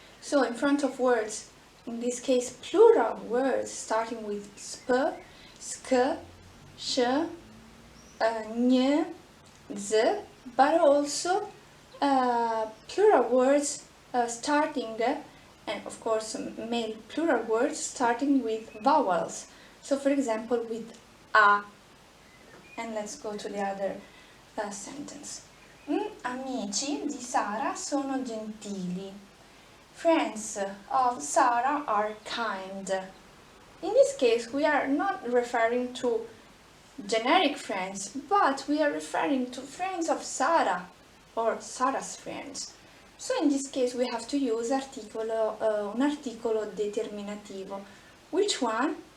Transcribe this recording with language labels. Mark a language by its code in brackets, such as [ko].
[en] So in front of words, in this case plural words starting with sp, sk, sh, gn, z, but also plural words starting, and of course male plural words starting with vowels. So for example with a. And let's go to the other sentence. [it] Amici di Sara sono gentili. [en] Friends of Sara are kind. In this case, we are not referring to generic friends, but we are referring to friends of Sara or Sara's friends. So in this case, we have to use [it] un articolo determinativo. [en] Which one?